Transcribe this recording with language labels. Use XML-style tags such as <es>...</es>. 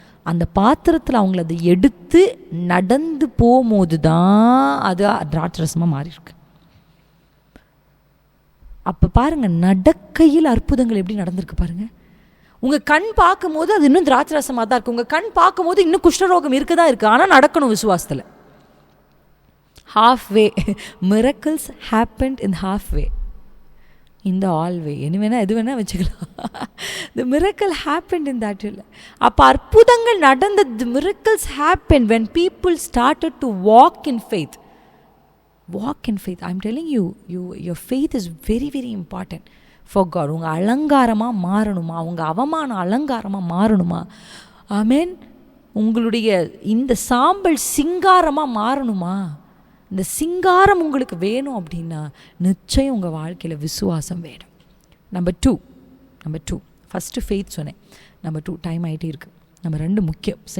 <ta>அந்த பாத்திரத்தில் அவங்கள அதை எடுத்து நடந்து போகும்போது தான் அது திராட்சரசமாக மாறியிருக்கு. அப்போ பாருங்கள், நடக்கையில் அற்புதங்கள் எப்படி நடந்திருக்கு பாருங்கள். உங்கள் கண் பார்க்கும் போது அது இன்னும் திராட்சரசமாக தான் இருக்குது, உங்கள் கண் பார்க்கும் போது இன்னும் குஷ்டரோகம் இருக்க தான் இருக்குது, ஆனால் நடக்கணும் விசுவாசத்தில்.</ta> <en>halfway miracles happened in halfway, in the all way.</en> <ta>என்ன வேணால் எது வேணால் வச்சுக்கலாம்.</ta> <en>the miracle happened in that way.</en> <ta>அப்போ அற்புதங்கள் நடந்த,</ta> <en>the miracles happened when people started to walk in faith. Walk in faith. I'm telling you, your faith is very very important for God.</en> <ta>உங்கள் அலங்காரமாக மாறணுமா, உங்கள் அவமான அலங்காரமாக மாறணுமா, ஆமென். உங்களுடைய இந்த சாம்பல் சிங்காரமாக மாறணுமா, இந்த சிங்காரம் உங்களுக்கு வேணும் அப்படின்னா நிச்சயம் உங்கள் வாழ்க்கையில் விசுவாசம் வேணும். நம்பர் டூ ஃபஸ்ட்டு ஃபெய்த் சொன்னேன். நம்பர் 2 டைம் ஆகிட்டே இருக்குது. நம்பர் 2 முக்கியம்.</ta>